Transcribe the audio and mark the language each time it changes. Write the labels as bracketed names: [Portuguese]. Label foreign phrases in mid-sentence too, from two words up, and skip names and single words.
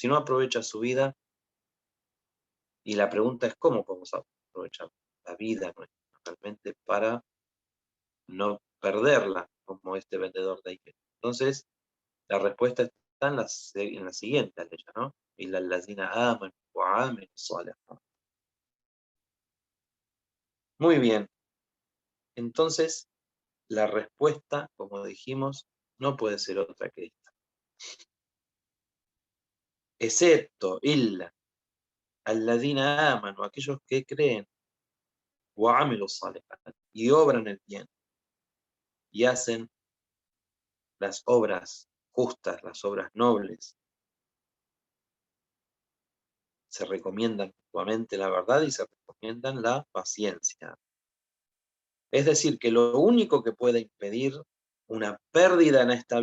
[Spanish] Si no aprovecha su vida, Y la pregunta es cómo podemos aprovechar la vida nuestra realmente para no perderla como este vendedor de Ike. Entonces, la respuesta está en la siguiente aleya, ¿no? [Arabic] إِلَّا الَّذِينَ آمَنُوا وَعَمِلُوا الصَّالِحَاتِ. [Spanish] Muy bien. Entonces, la respuesta, como dijimos, no puede ser otra que esta. Excepto, [Arabic] إلا الذين آمنوا, [Spanish] aquellos que creen, [Arabic] وَعَمِلُوا الصَّالِحَاتِ, [Spanish] y obran el bien, y hacen las obras justas, las obras nobles, se recomiendan mutuamente la verdad y se recomiendan la paciencia. Es decir, que lo único que puede impedir una pérdida en esta